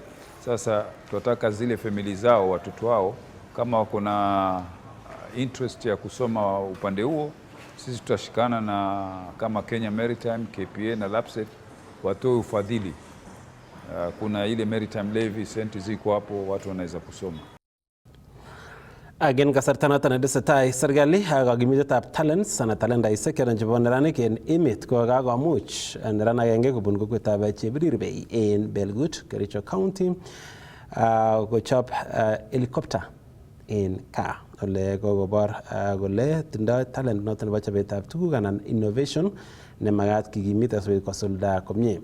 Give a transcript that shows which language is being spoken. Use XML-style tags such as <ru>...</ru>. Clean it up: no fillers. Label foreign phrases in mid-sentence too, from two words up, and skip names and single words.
<sw>Sasa tunataka zile family zao, watoto wao kama wako na interest ya kusoma upande huo, sisi tutashikana na kama Kenya Maritime, KPA na LAPSSET watoe ufadhili. Kuna ile Maritime Levy, senti ziko hapo, watu wanaweza kusoma.</sw> <kln>Again kasartana desetai sergali kagimitet talents sana talenta isekeran chebo neranik en emet ko kakomuch neran agenge kobun kokwetab Chebirirbe en Belgut, Kericho County kochop helicopter en kaa ole kokobor kole tindoi talent noton nebo chobetab tuguk anan innovation nemagat kikimit asikobit kosulda komie.</kln>